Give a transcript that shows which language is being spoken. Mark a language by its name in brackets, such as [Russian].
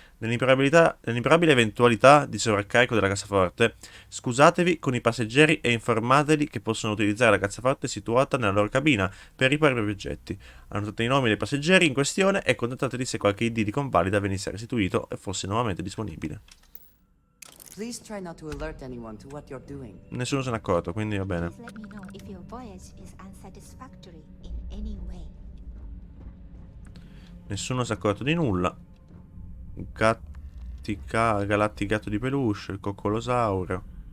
[Italian] Nell'improbabile eventualità di sovraccarico della cassaforte, scusatevi con i passeggeri e informateli che possono utilizzare la cassaforte situata nella loro cabina per riparare i propri oggetti. Annotate i nomi dei passeggeri in questione e contattateli se qualche ID di convalida venisse restituito e fosse nuovamente disponibile. [English] Please try not to alert anyone to what you're doing. [Italian] Nessuno se n'è accorto, quindi va bene. [English] Please let me know if your voyage is unsatisfactory in any way. [Italian] Nessuno si è accorto di nulla. Galatticato di peluche, il coccolosauro.